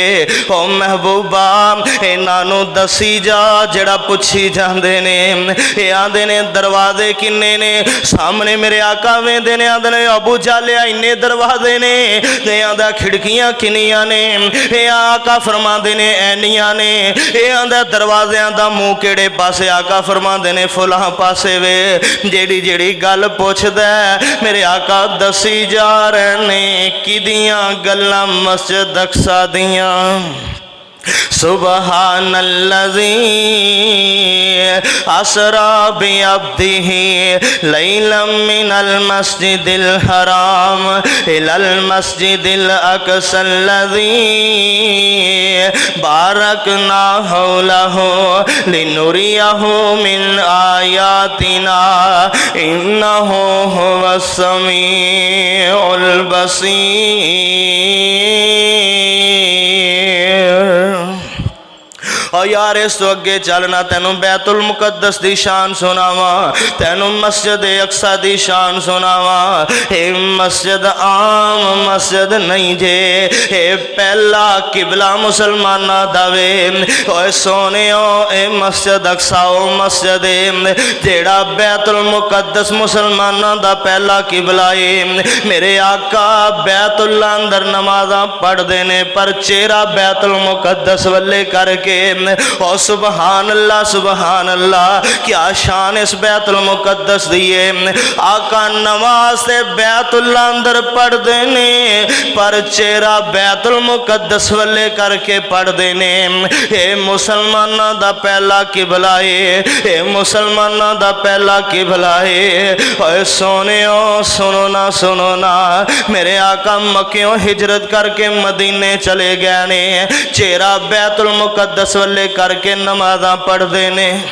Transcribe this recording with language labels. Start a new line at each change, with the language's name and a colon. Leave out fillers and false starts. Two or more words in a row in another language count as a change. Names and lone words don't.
Punjabi: او محبوبا انہوں دسی جا جڑا پچھی جاتے نے، یہ آندے نے دروازے کنّے نے، سامنے میرے آقا ویندے نے، آندے نے ابو جالیا انّے دروازے نے، تے آندا کھڑکیاں کنیاں نے، یہ آقا فرماندے نے اینیاں نے، یہ آندا دروازیاں دا منہ کیڑے پاسے، آقا فرماندے نے فلاں پاسے وے. جیڑی جیڑی گل پچھدا میرے آقا دسی جا رہے نے کدیاں گلاں مسجد اقصیٰ دیاں.
Arabic: سبحان الذي أسرى بعبده ليلا من المسجد الحرام إلى المسجد الأقصى الذي باركنا حوله لنريه من آياتنا إنه هو السميع البصير.
Punjabi: اور یار اس تو اگے چلنا تینوں بیت المقدس کی شان سناواں، تینوں مسجد اقصیٰ کی شان سناواں. یہ مسجد عام مسجد نہیں جے، یہ پہلا قبلہ مسلماناں داوے. اوئے سونیو اے مسجد اقصیٰ او مسجد جیڑا بیت المقدس مسلماناں دا پہلا قبلہ ہے. میرے آقا بیت اندر نمازاں پڑھتے نے پر چہرہ بیت المقدس ولے کر کے.
Arabic: ओ سبحان الله,
Punjabi: کیا شان اس بیت المقدس دی ہے. آقا نماز سے بیت اندر پڑھتے نے پر چہرہ بیت المقدس ولے کر کے پڑھتے نے. یہ مسلماناں دا پہلا قبلہ ہے، یہ مسلماناں دا پہلا قبلہ ہے. اوئے سونیو سنو نا، میرے آقا مکیوں ہجرت کر کے مدینے چلے گئے نے، چہرہ بیت المقدس ولے کر کے نمازاں پڑھتے نے.